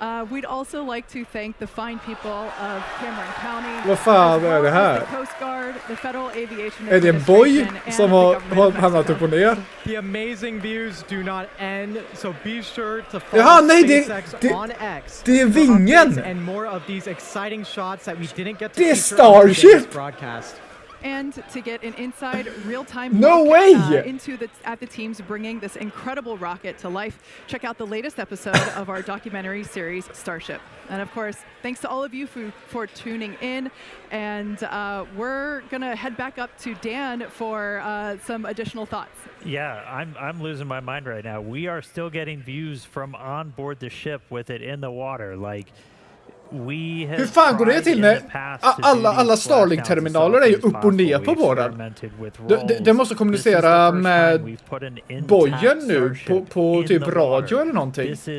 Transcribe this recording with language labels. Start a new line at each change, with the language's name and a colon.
English: We'd also like to thank the fine people of Cameron County.
Swedish: Vad fan är det här?
English: The Coast Guard, the Federal Aviation
Swedish: Är det en boj som har hamnat upp och ner?
English: The amazing views do not end, so be sure to follow SpaceX on X.
Swedish: Det är vingen!
English: And more of these exciting shots that we didn't get to feature Starship on today's broadcast. And to get an inside real-time look into the teams bringing this incredible rocket to life, check out the latest episode of our documentary series, Starship. And of course, thanks to all of you for tuning in. And we're going to head back up to Dan for some additional thoughts. Yeah, I'm losing my mind right now. We are still getting views from on board the ship with it in the water. Like,
Swedish: hur fan går det till när alla Starlink-terminaler är ju upp och ner på båden? Det måste kommunicera med bojen nu på typ radio eller någonting.